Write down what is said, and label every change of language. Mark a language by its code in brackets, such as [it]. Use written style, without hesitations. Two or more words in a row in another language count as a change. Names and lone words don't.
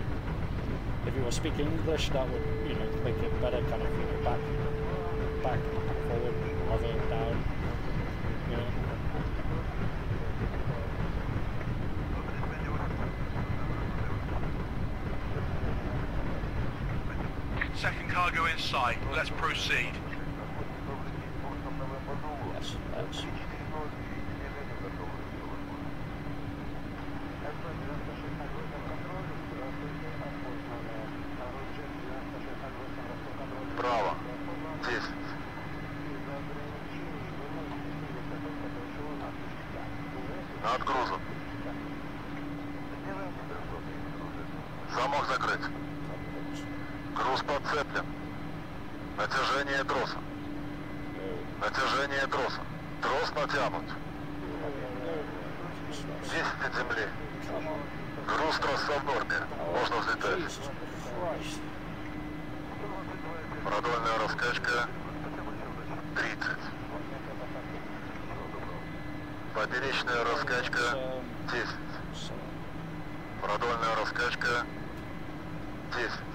[en] If you were speaking English, that would, you know, make it better, kind of, you know, back, forward, other, down, you know. Second cargo in sight. Let's proceed. Yes, that's... [ru] Право. 10. Над грузом. Замок закрыть. Груз подцеплен. Натяжение троса. Натяжение троса. Трос натянут. 10 от земли. Груз троса в норме. Можно взлетать. Продольная раскачка 30. Поперечная раскачка 10. Продольная раскачка 10.